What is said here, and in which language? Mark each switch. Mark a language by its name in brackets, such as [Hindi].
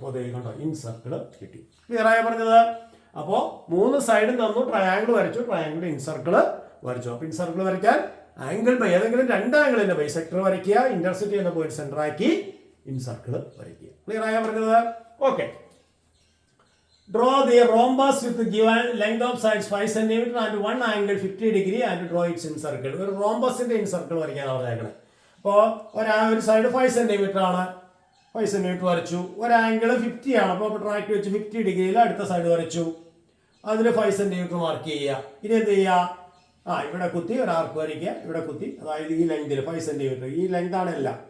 [Malayalam] അപ്പോൾ അതേ കണ്ടോ, ഇൻ സർക്കിൾ കിട്ടി. ക്ലിയർ ആയി പറഞ്ഞത്? അപ്പോൾ 3 സൈഡും തന്നു, ട്രയാംഗിൾ വരച്ചു, ട്രയാംഗിൾ ഇൻ സർക്കിൾ വരച്ചു. അപ്പോൾ ഇൻ സർക്കിൾ വരയ്ക്കാൻ ആംഗിൾ ഏതെങ്കിലും 2 ആംഗിളിന്റെ ബൈസെക്ടർ വരയ്ക്കുക, ഇന്റർസെക്ട് ചെയ്യുന്ന പോയിന്റ് സെന്റർ ആക്കി ഇൻ സർക്കിൾ വരയ്ക്കുക. ക്ലിയർ ആയി പറഞ്ഞത്? Okay. [English] Draw the rhombus with given length of sides 5 cm and one angle 50 degree and draw its in circle. [Malayalam] ഒരു റോംബസിന്റെ ഇൻ സർക്കിൾ വരയ്ക്കാൻ പറഞ്ഞേക്കണം. അപ്പോൾ ഒരു സൈഡ് 5 സെന്റിമീറ്റർ ആണ്, 5 സെന്റിമീറ്റർ വരച്ചു. ഒരു ആംഗിൾ 50 ആണ്. അപ്പോൾ ട്രാക്ട് വെച്ച് 50 ഡിഗ്രിയിൽ അടുത്ത സൈഡ് വരച്ചു, അതിൽ 5 സെന്റിമീറ്റർ മാർക്ക് ചെയ്യുക. ഇനി എന്ത് ചെയ്യുക? ഇവിടെ കുത്തി ഒരു ആർക്ക് വരയ്ക്കുക, ഇവിടെ കുത്തി, അതായത് ഈ ലെങ്തിൽ 5 സെന്റിമീറ്റർ, ഈ ലെങ്ത് ആണ് എല്ലാം.